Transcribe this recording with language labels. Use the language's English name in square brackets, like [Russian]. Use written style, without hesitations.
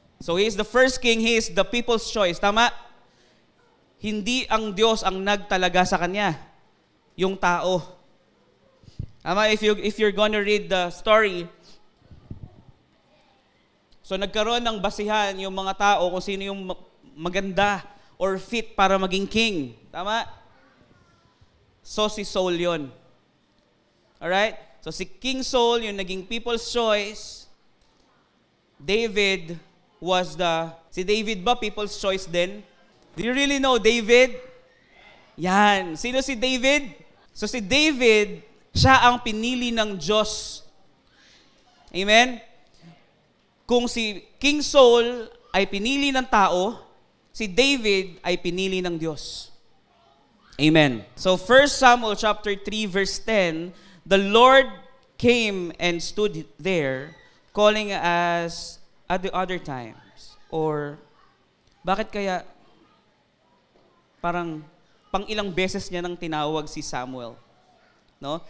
[English] So he is the first king, he is the people's choice. [Filipino] Tama? Hindi ang Diyos ang nagtalaga sa kanya, yung tao. Tama? [English] If you're gonna read the story, [Filipino] so nagkaroon ng basihan yung mga tao kung sino yung maganda or fit para maging king. Tama? So si Saul yun. Alright? So si King Saul, yung naging people's choice. David si David ba people's choice din? [English] Do you really know David? [Filipino] Yan. Sino si David? So si David, siya ang pinili ng Diyos. Amen? Kung si King Saul ay pinili ng tao, si David ay pinili ng Diyos. Amen. [English] So 1 Samuel chapter 3 verse 10, the Lord came and stood there, calling us at the other times. [Filipino] Or, bakit kaya parang pang ilang beses niya nang tinawag si Samuel? No?